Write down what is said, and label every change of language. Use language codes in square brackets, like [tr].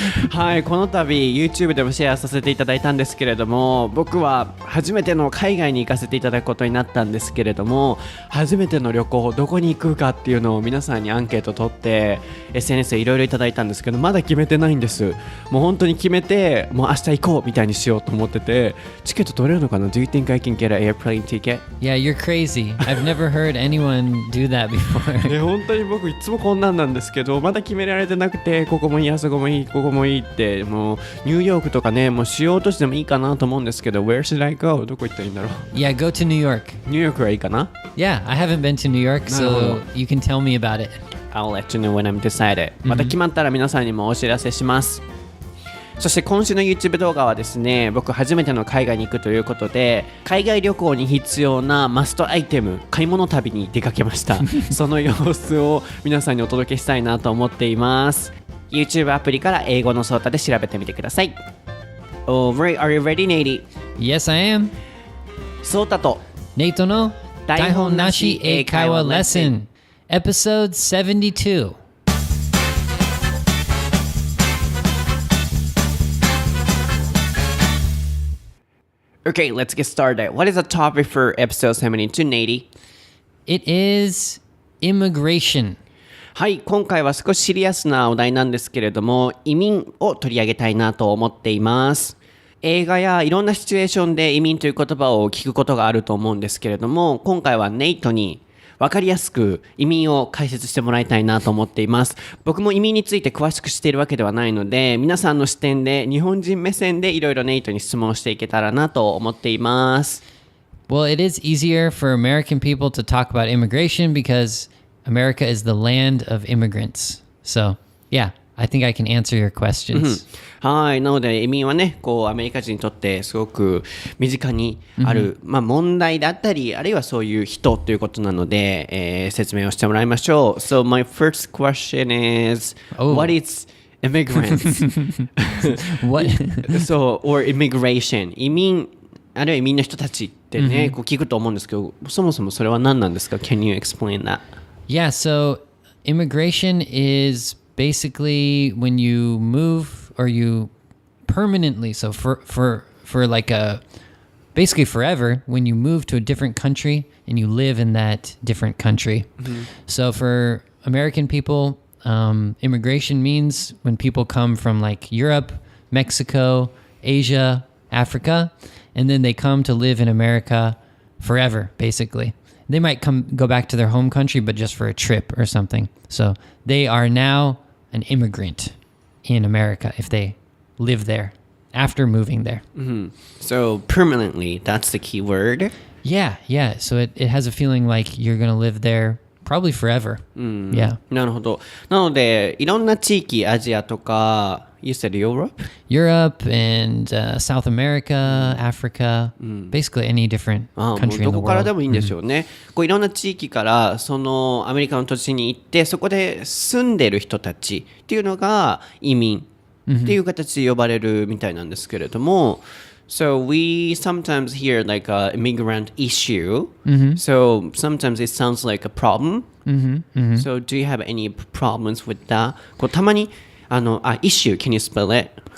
[ja] はい、この度 YouTube でもシェアさせていただいたんですけれども、僕は初めての海外に行かせていただくことになったんですけれども、初めての旅行どこに行くかっていうのを皆さんにアンケート取って SNS でいろいろいただいたんですけど、まだ決めてないんです。もう本当に決めて、もう明日行こうみたいにしようと思ってて、チケット取れるのかな？ [en] Do you think I can get an airplane ticket? Yeah, you're crazy. I've never heard anyone do that before. [ja] ね、本当に僕いつもこんなんですけど、まだ決められてなくて、ここもいい、あそこもいい、ここもいいって、もうニューヨークとかね、もうしようとしてもいいかなと思うんですけど、 [en] Where should I go? [ja] どこ行ったらいいんだろう。 [en] Yeah, go to New York. [ja] ニューヨークはいいかな？ [en] Yeah, I haven't been to New York, so you can tell me about it. I'll let you know when I'm decided. [ja] また決まったら皆さんにもお知らせします。そして今週の YouTube 動画はですね、僕初めての海外に行くということで、海外旅行に必要なマストアイテム、買い物旅に出かけました。その様子を皆さんにお届けしたいなと思っています。 YouTube アプリから英語のソータで調べてみてください。 [en] Alright, are you ready, Nate? Yes, I am. [ja] ソータと Nate の台本なし英会話レッスン Episode 72. [en] Okay, let's get started. What is the topic for episode 72, Nate? It is immigration. [ja] はい、今回は少しシリアスなお題なんですけれども、移民を取り上げたいなと思っています。映画やいろんなシチュエーションで移民という言葉を聞くことがあると思うんですけれども、今回はネイトに分かりやすく移民を解説してもらいたいなと思っています。僕も移民について詳しく知っているわけではないので、皆さんの視点で日本人目線でいろいろネイトに質問していけたらなと思っています。 [en] Well, it is easier for American people to talk about immigration because America is the land of immigrants. So, yeah, I think I can answer your questions. [ja] はい。なので移民はね、こうアメリカ人にとってすごく身近にある、問題だったり、あるいはそういう人ということなので、説明をしてもらいましょう。 [en] So my first question is, what is immigrants? What? So, or immigration. [ja] 移民、あるいは移民の人たちってね、こう聞くと思うんですけど、そもそもそれは何なんですか？ [en] Can you explain that? Yeah, so immigration is basically when you move or you permanently, so for like basically forever, when you move to a different country and you live in that different country. So for American people, immigration means when people come from like Europe, Mexico, Asia, Africa, and then they come to live in America forever, basically. They might go back to their home country, but just for a trip or something. So they are now an immigrant in America if they live there after moving there. So permanently, that's the key word. Yeah. So it has a feeling like you're going to live there probably forever. Yeah. [ja] なるほど。なので、いろんな地域、アジアとか、 [en] You said Europe? Europe and South America, Africa, basically any different country in the world. [ja] どこからでもいいんでしょうね。こういろんな地域からそのアメリカの土地に行ってそこで住んでる人たちっていうのが移民っていう形で呼ばれるみたいなんですけれども、 [en] So we sometimes hear like a immigrant issue. So sometimes it sounds like a problem. So do you have any problems with that? [ja] こうたまに [en] issue, can you spell it?